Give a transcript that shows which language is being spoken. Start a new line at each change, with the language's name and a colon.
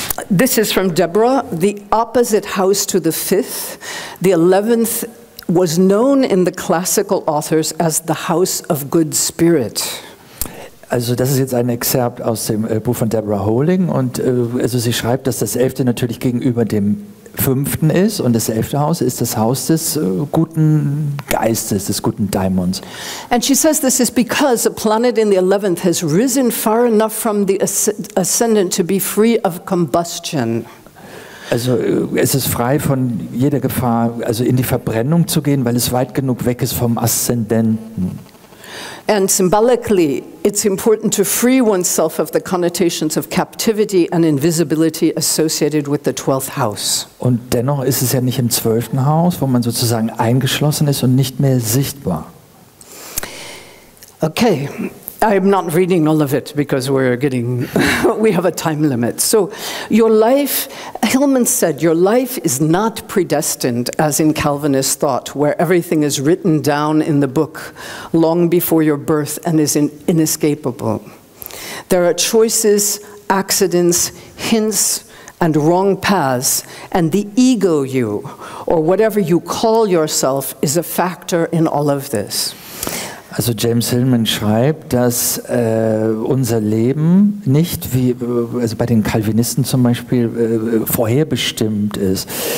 English: This is from Deborah, the opposite house to the 5th. The 11th was known in the classical authors as the house of good spirit.
German: Also das ist jetzt ein Exzerpt aus dem Buch von Deborah Howling, und also sie schreibt, dass das 11. natürlich gegenüber dem 5. ist, und das 11. Haus ist das Haus des guten Geistes, des guten Daimons.
English: And she says this is because a planet in the 11th has risen far enough from the ascendant to be free of combustion.
German: Also es ist frei von jeder Gefahr, also in die Verbrennung zu gehen, weil es weit genug weg ist vom Aszendenten.
English: And symbolically, it's important to free oneself of the connotations of captivity and invisibility associated with the 12th house.
German: Und dennoch ist es ja nicht im 12. Haus, wo man sozusagen eingeschlossen ist und nicht mehr sichtbar.
English: Okay, I'm not reading all of it because we have a time limit. So your life, Hillman said, your life is not predestined as in Calvinist thought, where everything is written down in the book long before your birth and is inescapable. There are choices, accidents, hints, and wrong paths, and the ego you, or whatever you call yourself, is a factor in all of this.
German: Also James Hillman schreibt, dass unser Leben nicht wie also bei den Calvinisten zum Beispiel vorherbestimmt ist.